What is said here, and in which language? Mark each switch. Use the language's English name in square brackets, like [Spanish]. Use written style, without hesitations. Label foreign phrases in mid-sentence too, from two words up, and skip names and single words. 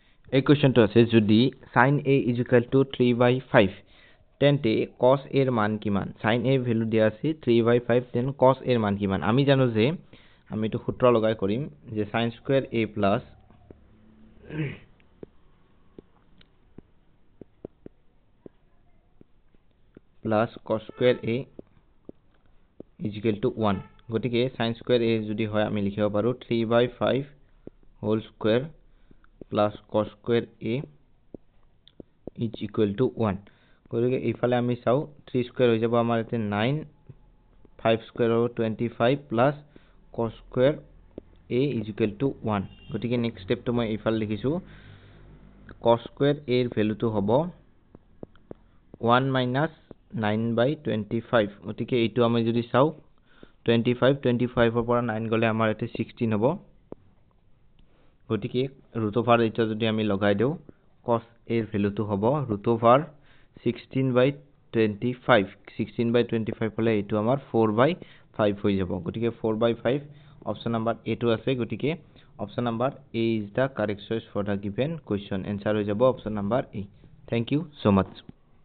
[Assamese] এই কোয়েশ্চনটো আছে যদি [English] sin a is equal to 3/5 [Assamese] তেন্তে [English] cos a [Assamese] এর মান কিমান sin a ভ্যালু দিয়া আছে 3/5 দেন [English] cos a [Assamese] এর মান কিমান আমি জানো যে আমি এটো সূত্র লগাই কৰিম যে [English] sin square a plus cos square a is equal to 1 [Assamese] গটিকে [English] sin square a [Assamese] যদি হয় আমি লিখিব পাৰো [English] 3/5 whole square plus cos square a is equal to 1 [Assamese] গটিকে এইফালে আমি চাও [English] 3 square [Assamese] হৈ যাব আমাৰ এতে 9 [English] 5 square [Assamese] হ'ব [English] 25 plus cos square a is equal to 1 [Assamese] গটিকে [English] next stepটো [Assamese] মই এইফালে লিখিছো [English] cos square a [Assamese] এর ভ্যালুটো হ'ব [English] 1 minus 9/25 [Assamese] গটিকে এইটো আমি যদি চাও 25 ৰ পৰা 9 গলে আমাৰ এতে 16 হ'ব গটিকে [English] root over [Assamese] এটা যদি আমি লগাই দেও [English] cos a [Assamese] এর ভ্যালুটো হ'ব [English] root over [Assamese] 16/25 16/25 হলে এইটো আমাৰ 4/5 হৈ যাব গটিকে 4/5 [English] option number [Assamese] A টো আছে গটিকে [English] option number A is the correct choice for the given question answer [Assamese] হৈ যাব [English] option number A thank you so much